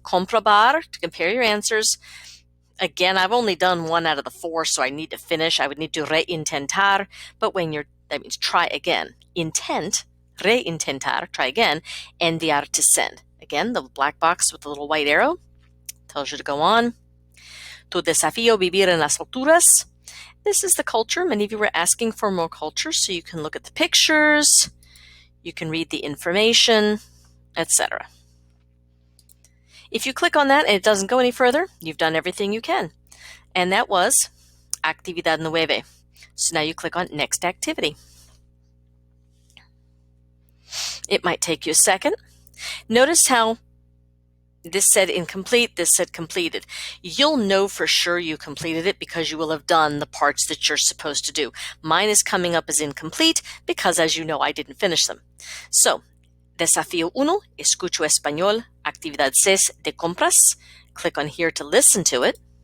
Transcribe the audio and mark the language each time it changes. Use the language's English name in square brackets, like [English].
[English] Comprobar, to compare your answers. Again, I've only done 1 out of the 4, so I need to finish. I would need to reintentar, but that means try again. Intent, reintentar, try again. Enviar, to send. Again, the black box with the little white arrow tells you to go on. [Spanish] Tu desafío vivir en las alturas. [English] This is the culture. Many of you were asking for more culture, so you can look at the pictures, you can read the information, etc. If you click on that and it doesn't go any further, you've done everything you can. And that was Actividad 9. So now you click on Next Activity. It might take you a second. Notice how this said incomplete, this said completed. You'll know for sure you completed it because you will have done the parts that you're supposed to do. Mine is coming up as incomplete because, as you know, I didn't finish them. So, Desafío 1, Escucho Español, Actividad 6 de compras. Click on here to listen to it.